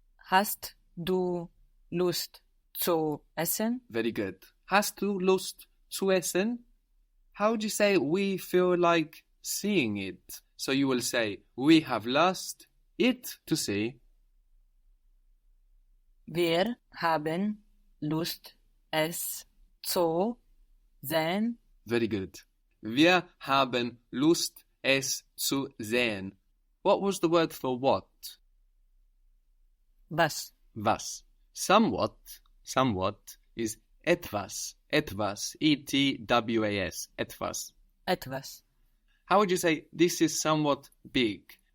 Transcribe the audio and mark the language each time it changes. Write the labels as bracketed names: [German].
[German] Hast du Lust zu essen? [English] Very good. [German] Hast du Lust zu essen? [English] How would you say we feel like seeing it? So you will say, we have lust, it to see. [German] Wir haben Lust, es zu sehen. [English] Very good. [German] Wir haben Lust, es zu sehen. [English] What was the word for what? [German] Was. [English] Was. Somewhat is etwas. Etwas. [German] E-T-W-A-S. Etwas. Etwas. [English] How would you say this is somewhat big?